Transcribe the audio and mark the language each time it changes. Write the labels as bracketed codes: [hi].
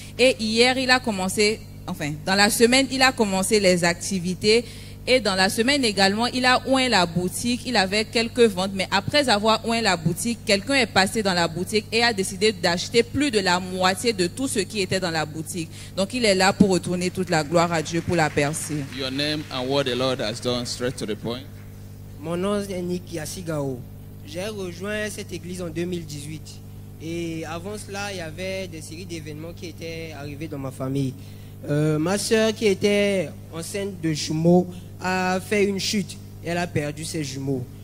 [fr] Et hier, il a commencé, dans la semaine, il a commencé les activités. Et dans la semaine également, il a oint la boutique. Il avait quelques ventes. Mais après avoir oint la boutique, quelqu'un est passé dans la boutique et a décidé d'acheter plus de la moitié de tout ce qui était dans la boutique. Donc il est là pour retourner toute la gloire à Dieu pour la percer. [en] Your name and what the Lord has done, straight to the point. [fr] Mon nom est Nick Yassigao. J'ai rejoint cette église en 2018. Et avant cela, il y avait des séries d'événements qui étaient arrivés dans ma famille. Ma soeur qui était enceinte de jumeaux a fait une chute et elle a perdu ses jumeaux.